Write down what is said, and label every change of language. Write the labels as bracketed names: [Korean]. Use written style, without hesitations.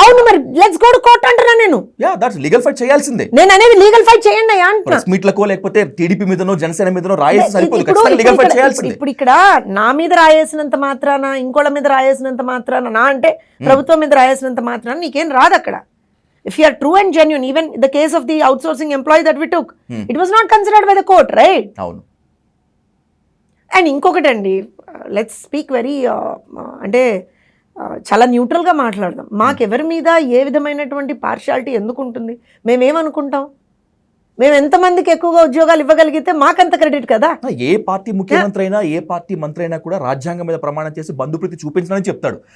[Telugu] అవును, మరి let's go to court అంటున్నా నేను. యా, దట్స్ లీగల్ ఫైట్ చేయాల్సిందే. నేను అనేది లీగల్ ఫైట్ చేయండి అయ్యా అంటున్నా. ప్రెస్ మీట్లకో లేకపోతే టీడీపీ మీదనో జనసేన మీదనో రాయేసి సరిపోదు, ఖచ్చితంగా లీగల్ ఫైట్ చేయాల్సిందే. ఇప్పుడు ఇక్కడ నా మీద రాయేసినంత మాత్రాన, ఇంకోళ్ళ మీద రాయేసినంత మాత్రాన, నా అంటే ప్రభుత్వం మీద రాయేసినంత మాత్రాన నీకేం రాదు అక్కడ. [English] If you are true and genuine, even the case of the outsourcing employee that we took, it was not considered by the court, right? [Telugu] అవును. అండ్ ఇంకొకటి అండి, లెట్స్ స్పీక్ వెరీ అంటే చాలా న్యూట్రల్గా మాట్లాడదాం. మాకెవరి మీద ఏ విధమైనటువంటి పార్షియాలిటీ ఎందుకు ఉంటుంది? మేమేమనుకుంటాం? మేము ఎంతమందికి ఎక్కువగా ఉద్యోగాలు ఇవ్వగలిగితే మాకంత క్రెడిట్ కదా. ఏ పార్టీ ముఖ్యమంత్రి అయినా, ఏ పార్టీ మంత్రి అయినా కూడా రాజ్యాంగం మీద ప్రమాణం చేసి బంధుప్రీతి చూపించాలని చెప్తాడు.